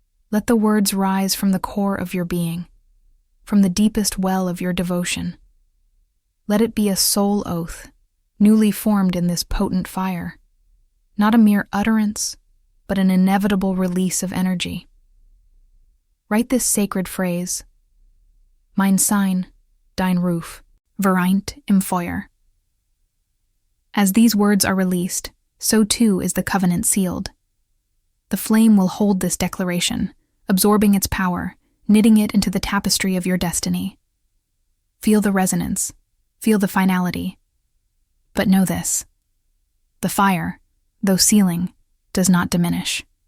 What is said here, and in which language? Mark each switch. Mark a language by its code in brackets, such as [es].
[en] Let the words rise from the core of your being, from the deepest well of your devotion. Let it be a soul oath, newly formed in this potent fire, not a mere utterance, but an inevitable release of energy. Write this sacred phrase: [de] Mein Sein, dein Ruf, vereint im Feuer. [en] As these words are released, so too is the covenant sealed. The flame will hold this declaration, absorbing its power, knitting it into the tapestry of your destiny. Feel the resonance, feel the finality. But know this: the fire, though sealing, does not diminish.